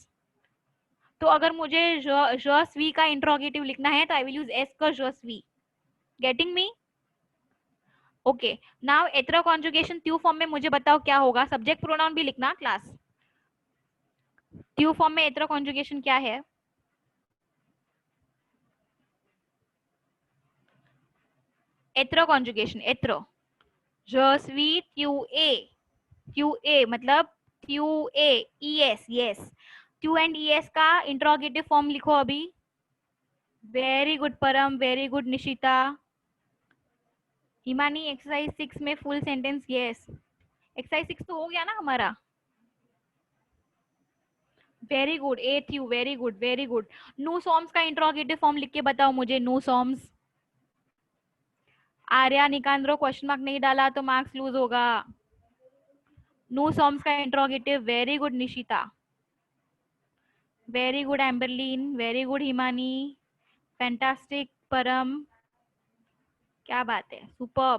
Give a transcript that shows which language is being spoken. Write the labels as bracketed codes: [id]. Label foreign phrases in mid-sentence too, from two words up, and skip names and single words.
[hi] तो अगर मुझे [fr] je suis [hi] का इंट्रोगेटिव लिखना है तो [en] I will use [fr] est-ce que je suis. [en] Getting me? okay now [hi] एथरो कॉन्जुगेशन त्यू फॉर्म में मुझे बताओ क्या होगा. [en] subject pronoun [hi] भी लिखना क्लास. त्यू फॉर्म में एथरो कॉन्जुगेशन क्या है? [fr] एथरो कॉन्जुगेशन, être je suis tu es मतलब tu es e s. [hi] यस, त्यू एंड ई एस का [en] interrogative form [hi] लिखो अभी. [en] Very good Param, very good Nishita. [hi] हिमानी एक्सरसाइज 6 में [en] full sentence yes. [hi] एक्सरसाइज 6 तो हो गया ना हमारा। [en] very good, [fr] es-tu, [en] very good very good. [fr] nous sommes [hi] का [en] interrogative form [hi] लिख के बताओ मुझे, [fr] nous sommes. [hi] आर्या निकांद्रो [en] question mark [hi] नहीं डाला तो [en] marks lose [hi] होगा। [fr] nous sommes [en] का interrogative, very good Nishita, very good Amberleen, very good Himani, fantastic Param, [hi] क्या बात है, [en] superb.